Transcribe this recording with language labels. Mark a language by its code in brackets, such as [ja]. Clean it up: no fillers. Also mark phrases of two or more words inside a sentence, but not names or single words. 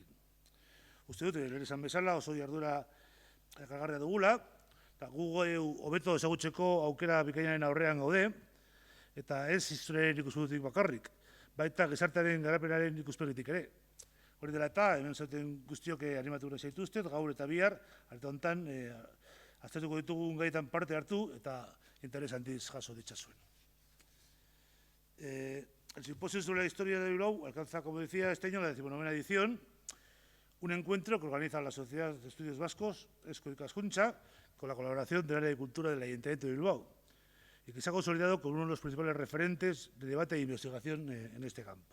[eu] Uste dut, lehen esan bezala oso jardura erakargarria dugula, eta gu hobeto ezagutzeko aukera bikainaren aurrean gaude, eta ez historiaren ikuspegitik bakarrik, baita gizartearen garapenaren ikuspegitik ere. Hori dela eta, hemen zaten guztiok animatu gure zaituztet, gaur eta bihar, arte honetan, aztertuko ditugun gaitan parte hartu eta interes handiz jaso ditzazuen. [es] El simposio sobre la historia de Bilbao alcanza, como decía, este año la 19ª edición, un encuentro que organiza la Sociedad de Estudios Vascos, Eusko Ikaskuntza, con la colaboración del área de cultura del Ayuntamiento de Bilbao, y que se ha consolidado como uno de los principales referentes de debate e investigación en este campo.